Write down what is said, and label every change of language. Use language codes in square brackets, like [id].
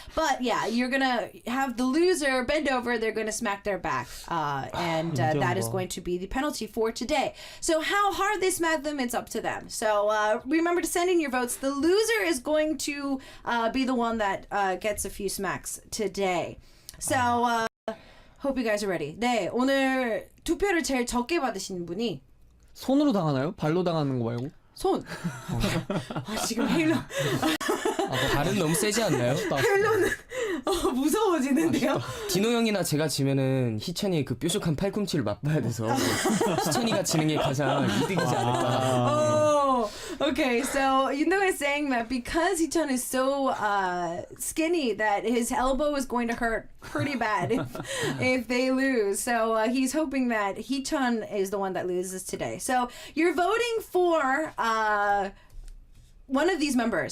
[en] But yeah, you're gonna have the loser bend over. They're gonna smack their back, and that is going to be the penalty for today. So how hard they smack them, it's up to them. So remember to send in your votes. The loser is going to be the one that gets a few smacks today. So hope you guys are ready. [ko] 네, 오늘 투표를 제일 적게 받으신 분이 손으로 당하나요? 발로 당하는 거 말고? 손. 지금 헤일로 발은 너무 세지 않나요? 헤일로는 무서워지는데요. 디노 형이나 제가 지면은 희천이 그 뾰족한 팔꿈치를 맛봐야 돼서 희천이가 지는 게 가장 이득이지 않을까. [en] Okay, so Yundo is saying that because Hee-chan is so skinny that his elbow is going to hurt pretty bad if they lose. So he's hoping that Hee-chan is the one that loses today. So you're voting for one of these members.